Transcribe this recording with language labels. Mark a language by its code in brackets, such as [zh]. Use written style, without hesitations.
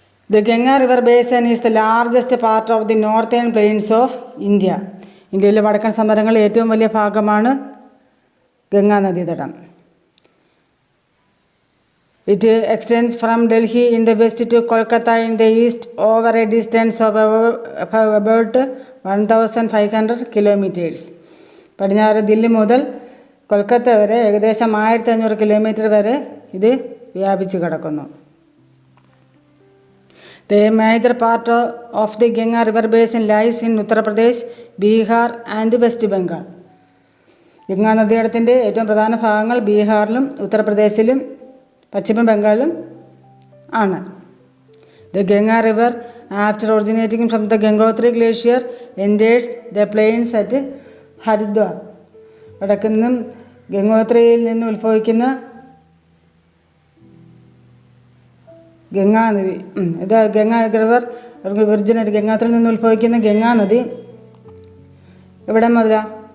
[en] The Ganga river basin is the largest part of the northern plains of India. [ml] ഇന്ത്യയിലെ വടക്കൻ സമതലങ്ങളിൽ ഏറ്റവും വലിയ ഭാഗമാണ് Ganga നദീതടം. [en] It extends from Delhi in the west to Kolkata in the east over a distance of about 1500 kilometers. [ml] പടിഞ്ഞാറ് ദില്ലി മുതൽ കൊൽക്കത്ത വരെ ഏകദേശം 1500 kilometre വരെ ഇത് വ്യാപിച്ചു കിടക്കുന്നു. [en] The major part of the Ganga river basin lies in Uttar Pradesh, Bihar and West Bengal. [ml] Ganga നദീതടത്തിൻ്റെ ഏറ്റവും പ്രധാന ഭാഗങ്ങൾ ബീഹാറിലും ഉത്തർപ്രദേശിലും പശ്ചിമ ബംഗാളിലും ആണ്. [en] The Ganga river, after originating from the Gangotri glacier, enters the plains at Haridwar. [ml] വടക്കു നിന്നും ഗംഗോത്രിയിൽ നിന്ന് ഉത്ഭവിക്കുന്ന ഗംഗാനദി, ഇത് ഗംഗാ റിവർ ഒറിജിനൽ ഗംഗാത്രിയിൽ നിന്ന് ഉത്ഭവിക്കുന്ന ഗംഗാനദി എവിടെ മുതലാണ്?